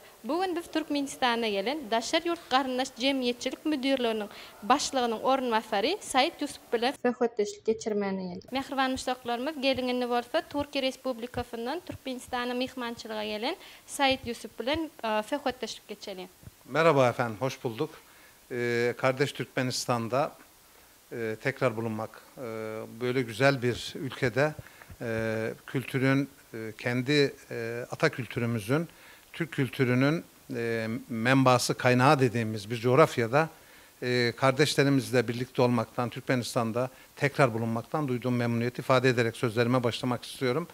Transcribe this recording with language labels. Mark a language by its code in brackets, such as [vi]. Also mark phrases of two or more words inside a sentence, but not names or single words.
[tk] Bugün biz Türkmenistana gelen Daşar Yurt Garyndaş Jemgyýetçilik müdürliginiň başlygynyň orunwasary Said Yusuf bilen söhbetleşik geçirmäne geldik. Mehriban müştaklarymyz, gelingini bolsa Türkiýe Respublikasyndan Türkmenistana mihmançylyga gelen Said Yusuf bilen söhbetleşik geçelim. [tr] Merhaba efendim, hoş bulduk. Kardeş Türkmenistan'da tekrar bulunmak, böyle güzel bir ülkede kültürün, kendi ata kültürümüzün, Türk kültürünün menbaası, kaynağı dediğimiz bir coğrafyada kardeşlerimizle birlikte olmaktan, Türkmenistan'da tekrar bulunmaktan duyduğum memnuniyeti ifade ederek sözlerime başlamak istiyorum.